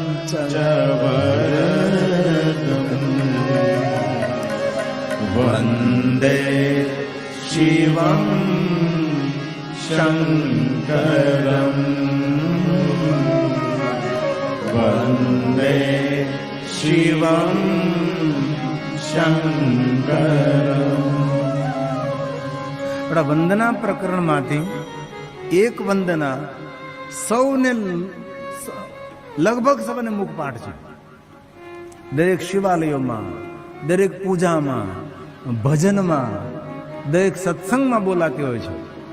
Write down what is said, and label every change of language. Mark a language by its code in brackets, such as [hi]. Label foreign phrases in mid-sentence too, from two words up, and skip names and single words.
[sa] च वरदम् वन्दे शिवं शङ्करम् वन्दे शिवं शङ्करम्. [gu] આપણા વંદના પ્રકરણમાંથી એક વંદના સૌને લગભગ સૌને મુખપાઠ છે. દરેક શિવાલયોમાં, દરેક પૂજામાં, ભજનમાં, દરેક સત્સંગમાં બોલાતી હોય છે.